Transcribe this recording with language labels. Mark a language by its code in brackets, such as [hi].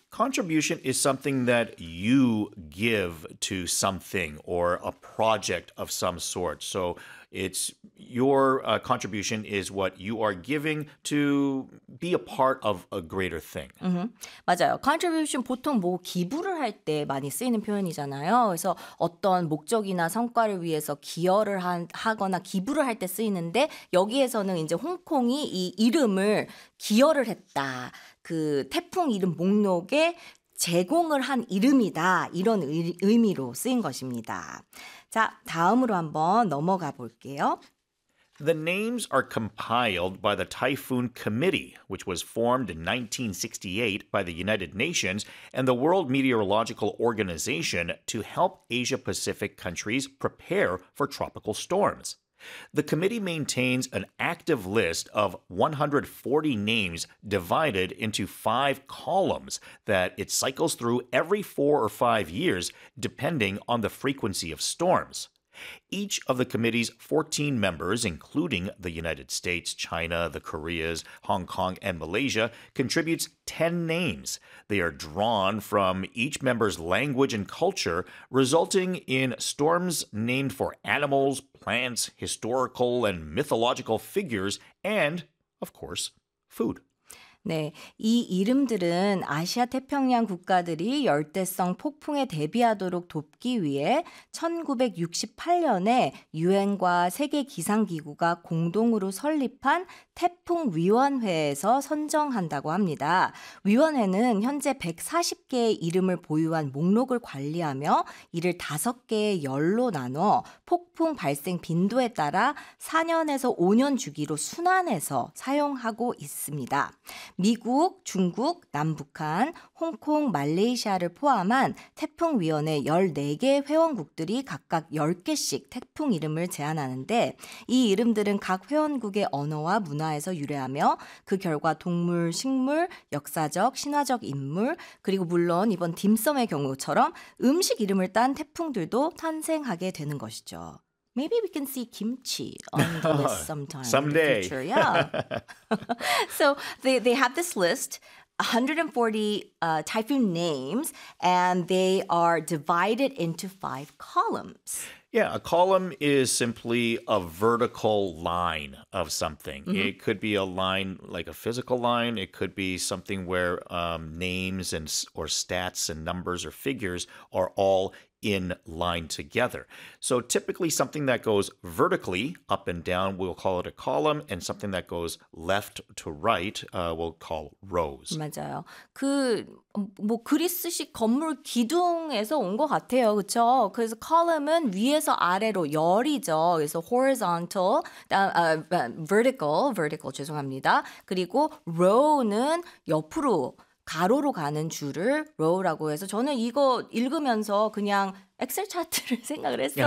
[en] Contribution is something that you give to something or a project of some sort. So it's your contribution is what you are giving to be a part of a greater thing. [ko] Mm-hmm. 맞아요. Contribution 보통 뭐 기부를 할 때 많이 쓰이는 표현이잖아요. 그래서 어떤 목적이나 성과를 위해서 기여를 하거나 기부를 할 때 쓰이는데 여기에서는 이제 홍콩이 이 이름을 기여를 했다. 그 태풍 이름 목록에 제공을 한 이름이다. 이런 의미로 쓰인 것입니다. 자, 다음으로 한번 넘어가 볼게요. [en] The names are compiled by the Typhoon Committee, which was formed in 1968 by the United Nations and the World Meteorological Organization to help Asia-Pacific countries prepare for tropical storms. The committee maintains an active list of 140 names divided into five columns that it cycles through every 4 or 5 years, depending on the frequency of storms. Each of the committee's 14 members, including the United States, China, the Koreas, Hong Kong, and Malaysia, contributes 10 names. They are drawn from each member's language and culture, resulting in storms named for animals, plants, historical and mythological figures, and, of course, food. [ko] 네, 이 이름들은 아시아 태평양 국가들이 열대성 폭풍에 대비하도록 돕기 위해 1968년에 유엔과 세계기상기구가 공동으로 설립한 태풍위원회에서 선정한다고 합니다. 위원회는 현재 140개의 이름을 보유한 목록을 관리하며 이를 5개의 열로 나눠 폭풍 발생 빈도에 따라 4년에서 5년 주기로 순환해서 사용하고 있습니다. 미국, 중국, 남북한, 홍콩, 말레이시아를 포함한 태풍위원회 14개 회원국들이 각각 10개씩 태풍 이름을 제안하는데 이 이름들은 각 회원국의 언어와 문화에서 유래하며 그 결과 동물, 식물, 역사적, 신화적 인물 그리고 물론 이번 딤섬의 경우처럼 음식 이름을 딴 태풍들도 탄생하게 되는 것이죠. [en] Maybe we can see kimchi on the list sometime. Someday. In the future. Yeah. So they have this list, 140 typhoon names, and they are divided into five columns. Yeah, a column is simply a vertical line of something. Mm-hmm. It could be a line, like a physical line. It could be something where names and or stats and numbers or figures are all in line together. So typically something that goes vertically up and down, we'll call it a column, and something that goes left to right, we'll call rows. [ko] 맞아요. 그 뭐 그리스식 건물 기둥에서 온 것 같아요. 그렇죠? 그래서 column은 위에서 아래로 열이죠. 그래서 horizontal, vertical, 죄송합니다. 그리고 row는 옆으로 가로로 가는 줄을 row라고 해서 저는 이거 읽으면서 그냥 엑셀 차트를 생각을 했어요.